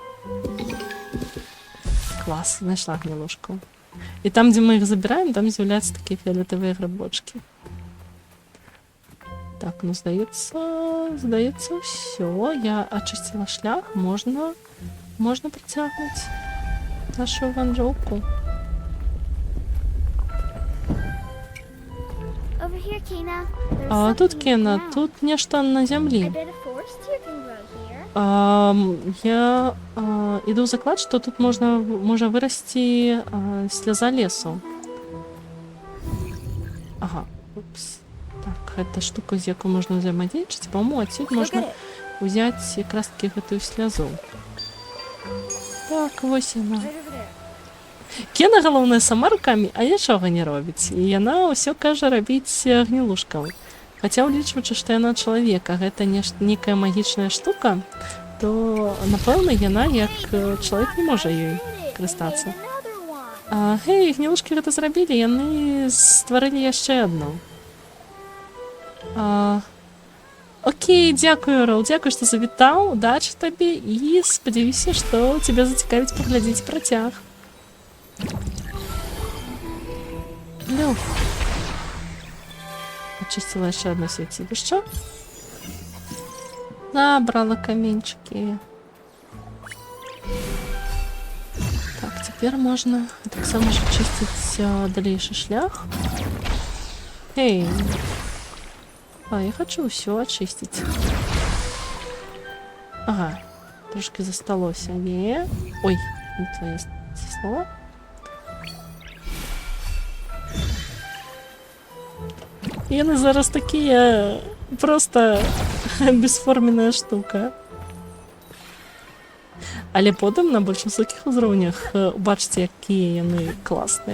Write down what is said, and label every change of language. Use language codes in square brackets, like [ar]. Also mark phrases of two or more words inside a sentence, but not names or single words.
[be] Клас, знайшла гнілушку. І там, дзе мы іх забіраем, там з'яўляюцца такія фіолетавыя грибочки. Так, ну здаецца, ўсё. Я ачысціла шлях, можна працягнуць нашу вандроўку. [en] Over here, Kena. There's [be] Тут, [en] something [be] Кена, [en] around. [be] тут нешта на [en] A [be] зямлі. [en] bit of forest you can grow here. [be] Я іду ў заклад, што тут можа вырасці сляза лесу. Ага, упс. Так, гэта штука, з якой можна ўзаемадзейнічаць. Па-мому, адсюль можна ўзяць якраз такі гэтую слязу. Так, вось яна. [en] Right over there. [be] Кена, галоўнае, сама рукамі, а нічога не робіць. І яна ўсё кажа рабіць гнілушкам. Хаця, улічваючы, што яна чалавек, а гэта нейкая магічная штука, то, напэўна, яна, як чалавек, не можа ёй карыстацца. [en] Another one. [be] Гей, гнілушкі гэта зрабілі, яны стварылі яшчэ адну. Окей, дзякую, Рол, дзякую, што завітаў, удачы табе, і спадзяюся, што цябе зацікавіць паглядзець працяг. Люф. [ru] Очистила еще одно святилище. Забрала каменчики. Так, теперь можно так само же чистить дальнейший шлях. Эй. Я хочу все очистить. [uk] Ага. Трошки засталось. Не. Ой, не твоє слово. [be] Яны зараз такія просто бесформенная штука. Але потым на больш высокіх узроўнях убачыце, якія яны класныя.